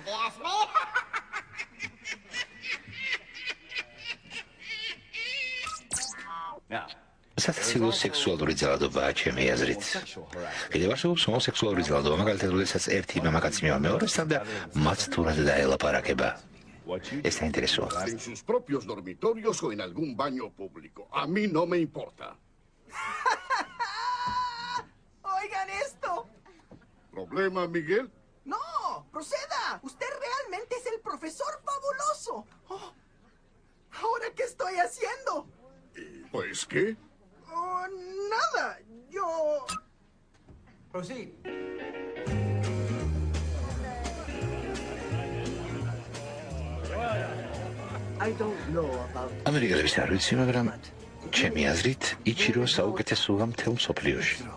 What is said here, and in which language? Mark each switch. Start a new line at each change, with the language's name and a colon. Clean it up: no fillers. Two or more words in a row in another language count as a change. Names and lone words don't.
Georgian: სასაცილო სექსუალური ძალადობაა ჩემი აზრით. კიდევ არსებობს ჰომოსექსუალური ძალადობა, მაგალითად, როდესაც ერთი მამაკაცი მეორესთან და მათ თურმე დაელაპარაკება.
Spanish: Es interesó. En sus propios dormitorios o en algún baño público. A mí no me importa. Oigan esto. ¿Problema, Miguel? No, proceda. Usted realmente es el profesor fabuloso. Oh, ¿ahora qué estoy haciendo? Pues, ¿qué? Oh, nada. Yo... Proceed.
Georgian: ამერიკელების არ ვიცი, მაგრამ ჩემი აზრით, იჩირო საუკეთესოა მთელ მსოფლიოში.